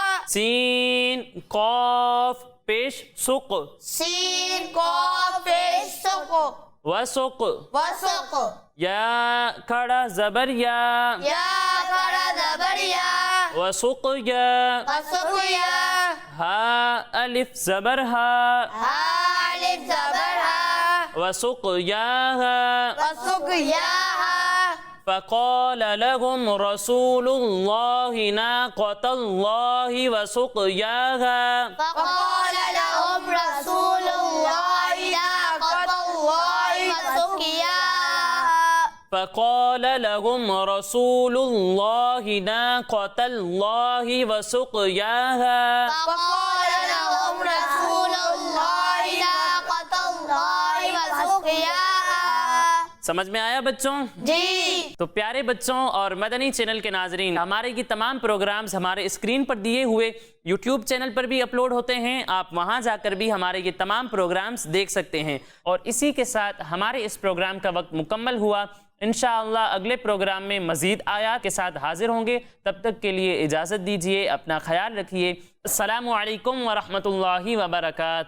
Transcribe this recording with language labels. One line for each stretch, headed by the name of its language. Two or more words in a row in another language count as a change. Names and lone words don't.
Urdu: سین قاف پیش سق، سین قاف پیش سق،
Arabic: وسق، وسق،
Urdu: یا کھڑا زبر یا، یا کھڑا زبر یا،
Arabic: وسق یا، وسق یا،
Urdu: ہا الف زبر ہا، ہا الف زبر ہا،
Arabic: وسق یا ہا، وسق یا ہا، فقال لهم رسول الله ناقة الله وسقياها، فقال لهم رسول الله ناقة الله وسقياها، فقال لهم رسول الله ناقة الله وسقياها، فقال لهم رسول الله ناقة الله وسقياها۔
Urdu: سمجھ میں آیا بچوں؟ جی تو پیارے بچوں اور مدنی چینل کے ناظرین، ہمارے یہ تمام پروگرامز ہمارے اسکرین پر دیے ہوئے یوٹیوب چینل پر بھی اپلوڈ ہوتے ہیں، آپ وہاں جا کر بھی ہمارے یہ تمام پروگرامز دیکھ سکتے ہیں۔ اور اسی کے ساتھ ہمارے اس پروگرام کا وقت مکمل ہوا، انشاءاللہ اگلے پروگرام میں مزید آیات کے ساتھ حاضر ہوں گے، تب تک کے لیے اجازت دیجیے، اپنا خیال رکھیے،
Arabic: السلام علیکم ورحمۃ اللہ وبرکاتہ۔